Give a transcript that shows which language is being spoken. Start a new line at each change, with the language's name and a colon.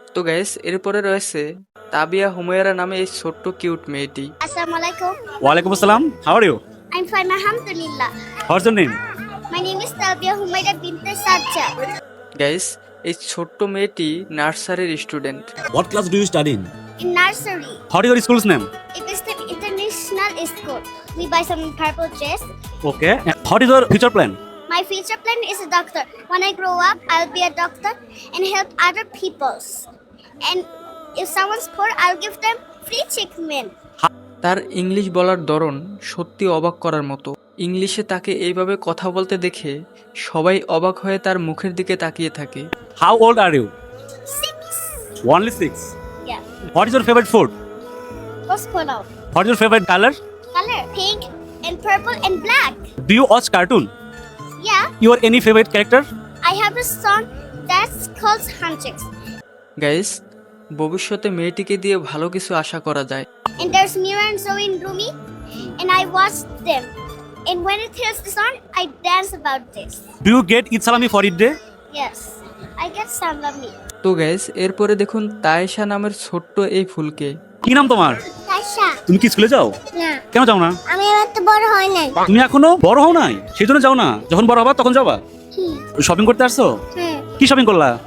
Bangla: তো গাইস, এরপরে রয়েছে তাবিয়া হুমায়রা নামে এই ছোট্ট কিউট মেয়েটি। আসসালামু আলাইকুম।
English: ওয়ালাইকুম আসসালাম। How are you? I'm fine, alhamdulillah. What's your name? My name is Tabia Humaira bint Sajja.
Bangla: Guys, এই ছোট্ট মেয়েটি নার্সারির student.
English: What class do you study in? In nursery, What is your school's name? it is the international school. We buy some purple dress. Okay. What is your future plan? My future plan is a doctor. When I grow up, I'll be a doctor and help other peoples. And if someone's poor, I'll give them free treatment.
Bangla: তার English বলার ধরন সত্যি অবাক করার মতো। ইংলিশে তাকে এইভাবে কথা বলতে দেখে সবাই অবাক হয়ে তার মুখের দিকে তাকিয়ে থাকে।
English: How old are you? 6. Only 6. Yeah. What is your favorite food? What's polo? What is your favorite color? Color pink and purple and black. Do you watch cartoon? Yeah. Your any favorite character? I have a son that's called Huntrix.
Bangla: Guys, ভবিষ্যতে মেয়েটিকে দিয়ে ভালো কিছু আশা করা যায়।
English: And there's Mira and Zoe and Rumi, and I watch them. And when it hears the song, I dance about this. Do you get Eid Salami for Eid day? Yes, I get salami.
Bangla: তো guys, এরপরে দেখুন তায়েশা নামের ছোট্ট এই ফুলকে। কি নাম তোমার? Tasha. তুমি কি স্কুলে যাও? না, কেন যাও না? আমি এবার তো বড় হয় নাই। তুমি এখনো বড় হও নাই, সেই জন্য যাও না। যখন বড় হবা তখন যাবা। কি? শপিং করতে আসছো? হ্যাঁ, কি শপিং করলা?